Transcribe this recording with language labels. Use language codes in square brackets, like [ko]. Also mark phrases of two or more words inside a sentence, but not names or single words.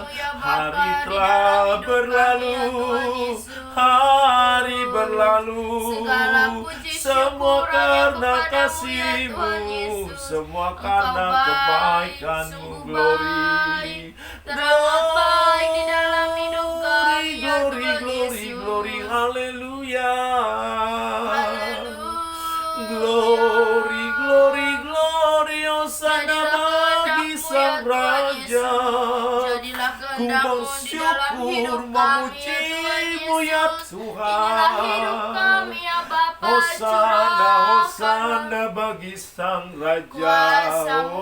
[id] Hari telah berlalu, hari berlalu, semua karena kasih-Mu, semua karena kebaikan-Mu. Glory, teramat baik di dalam hidup kami ya glory, Tuhan glory, Yesus. glory, haleluya. Haleluya. [en] Glory, glory, glory, [id] Hosana bagi Sang Raja. Jadilah Ku kehendak-Mu di dalam hidup bersyukur kami ya memuji-Mu Tuhan ya Yesus. Tuhan. Inilah hidup kami ya Bapa, Hosana, curahkan Hosana bagi Sang Raja. kuasa-Mu.